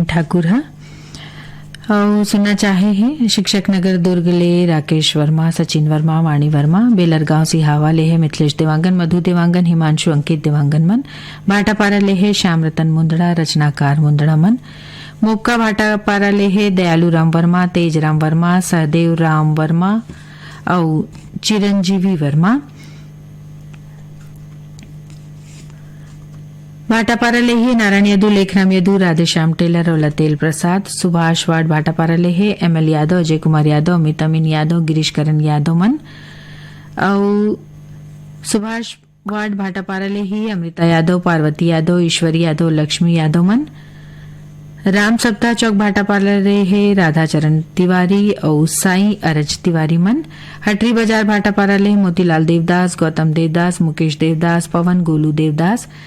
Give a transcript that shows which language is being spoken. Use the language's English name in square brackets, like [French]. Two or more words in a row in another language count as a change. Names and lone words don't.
[Chhattisgarhi] ठाकुर हा और सुनना चाहे है शिक्षक नगर दुर्ग ले राकेश वर्मा, सचिन वर्मा, वाणी वर्मा, बेलरगांव सिहावा ले है मिथिलेश देवांगन, मधु देवांगन, हिमांशु अंकित देवांगन मन, भाटापारा ले है श्याम रतन मुंदड़ा, रचनाकार मुंदड़ा मन, मोक्का भाटापारा ले है दयालु राम वर्मा, तेज राम वर्मा, सहदेव राम वर्मा और चिरंजीवी वर्मा। भाटापारा लेहे नारायण यदु लेखराम यदु राधेश्याम टेलर और लतेल प्रसाद सुभाष वार्ड भाटापारा लेहे एमएल यादव अजय कुमार यादव अमित अमीन यादव गिरीश करण यादव मन और सुभाष वार्ड भाटापारा लेहे अमृता यादव पार्वती यादव ईश्वरी यादव लक्ष्मी यादव मन राम सप्ताह चौक भाटापारा लेहे राधाचरण तिवारी और साई अरज तिवारी मन हटरी बाजार भाटापारा लेहे मोतीलाल देवदास गौतम देवदास मुकेश देवदास पवन गोलू देवदास